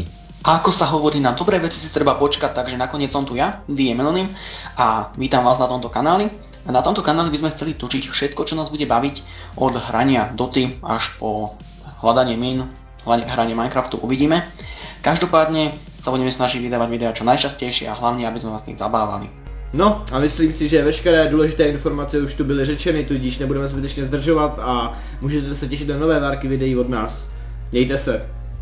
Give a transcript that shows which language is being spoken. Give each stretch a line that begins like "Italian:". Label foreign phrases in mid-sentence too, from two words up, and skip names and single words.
Slovak: A ako sa hovorí, na dobré veci si treba počkať, takže nakoniec som tu ja, DM Anonym, a vítam vás na tomto kanáli. A na tomto kanáli by sme chceli točiť všetko, čo nás bude baviť, od hrania Doty až po hľadanie mín, hranie Minecraftu, uvidíme. Každopádne sa budeme snažiť vydávať videá čo najčastejšie a hlavne, aby sme vás tým zabávali.
Czech: No a myslím si, že veškeré důležité informace už tu byly řečeny, tudíž nebudeme zbytečně zdržovat a můžete se těšit na nové várky videí od nás. Mějte se.